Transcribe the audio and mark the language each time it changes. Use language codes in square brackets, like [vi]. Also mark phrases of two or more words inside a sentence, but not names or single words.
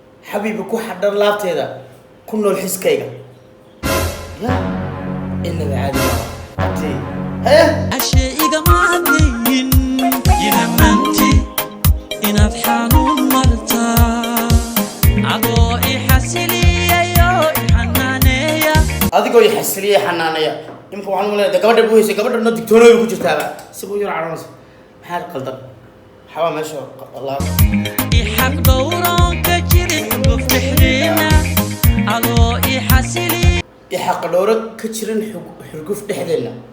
[so] Xabiibi ku xadhan laabteeda. Ku nool xiskayga. Ya. Inaba caadi maaha. Haye. Ashe igama hadlaynin, ina manti, inaad xanuun martaa. Adoo i xasiliyayo, i xanaaneeya. Adigoo i xasiliyay, xanaaneeya. Imika waxaan u maleynayaa, dee, gabadha buu haysay, gabadha noo digtoonay ku jirtaaba. Si buu yar cadhoonaysa. Maxaa qaldan? Waxbaa meesha qa-, Allah. I xaq dhowroon ka jirin xuguf dhexdeena. Adoo i xasili- I xaq dhowro ka jirin xug-, xurguf dhexdeenna.